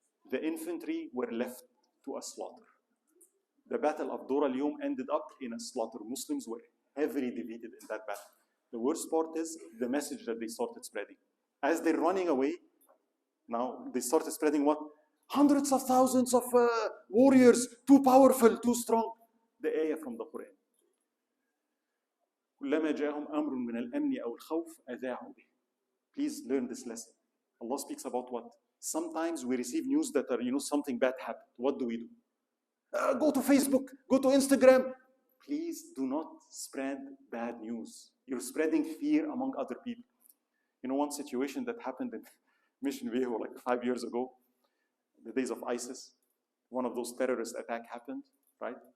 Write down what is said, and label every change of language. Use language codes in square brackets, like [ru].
[en] The infantry were left to a slaughter. The battle of Dur al-Yum ended up in a slaughter. Muslims were heavily defeated in that battle. The worst part is the message that they started spreading. As they're running away, now they started spreading what? Hundreds of thousands of warriors, too powerful, too strong. The ayah from the Quran. [ar] كلما جاءهم أمر من الأمن أو الخوف أذاعوا به. [en] Please learn this lesson. Allah speaks about what? Sometimes we receive news that are, something bad happened. What do we do? Go to Facebook, go to Instagram. Please do not spread bad news. You're spreading fear among other people. You know, one situation that happened in Mission Viejo like 5 years ago, the days of ISIS, one of those terrorist attacks happened, right?